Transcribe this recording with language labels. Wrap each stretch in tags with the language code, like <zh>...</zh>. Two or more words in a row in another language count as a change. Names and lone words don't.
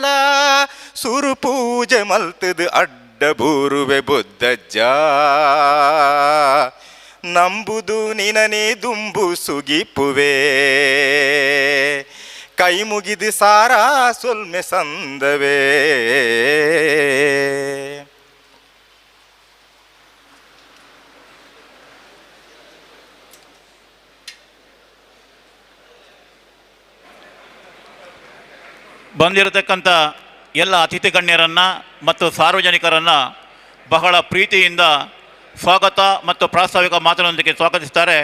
<tcy>ಸುರು ಪೂಜೆ ಮಲ್ತದು ಅಡ್ಡ ಬೂರುವೆ ಬುದ್ಧಜ್ಜ, ನಂಬುದು ನಿನನೇ ದುಂಬು ಸುಗಿಪುವೆ, ಕೈ ಮುಗಿದು ಸಾರ ಸೊಲ್ಮೆ ಸಂದವೇ.</tcy> <kn>ಬಂದಿರತಕ್ಕಂಥ ಎಲ್ಲ ಅತಿಥಿ ಗಣ್ಯರನ್ನು ಮತ್ತು ಸಾರ್ವಜನಿಕರನ್ನು ಬಹಳ ಪ್ರೀತಿಯಿಂದ ಸ್ವಾಗತ ಮತ್ತು ಪ್ರಾಸ್ತಾವಿಕ ಮಾತಿನೊಂದಿಗೆ ಸ್ವಾಗತಿಸ್ತಾರೆ.</kn>